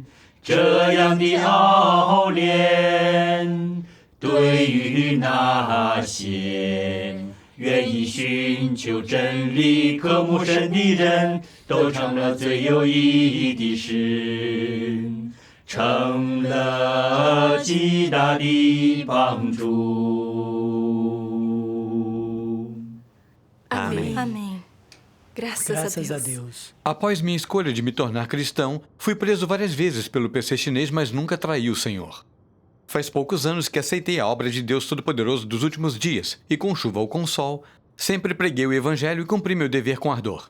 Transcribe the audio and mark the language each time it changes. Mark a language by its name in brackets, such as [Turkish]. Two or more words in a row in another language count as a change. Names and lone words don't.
[Chinese] 这样的熬炼，对于那些愿意寻求真理、渴慕神的人，都成了最有意义的事，成了极大的帮助。 [Portuguese] Amém. Amém. Graças a Deus. Após minha escolha de me tornar cristão, fui preso várias vezes pelo PC chinês, mas nunca traí o Senhor. Faz poucos anos que aceitei a obra de Deus Todo-Poderoso dos últimos dias, e com chuva ou com sol, sempre preguei o Evangelho e cumpri meu dever com ardor.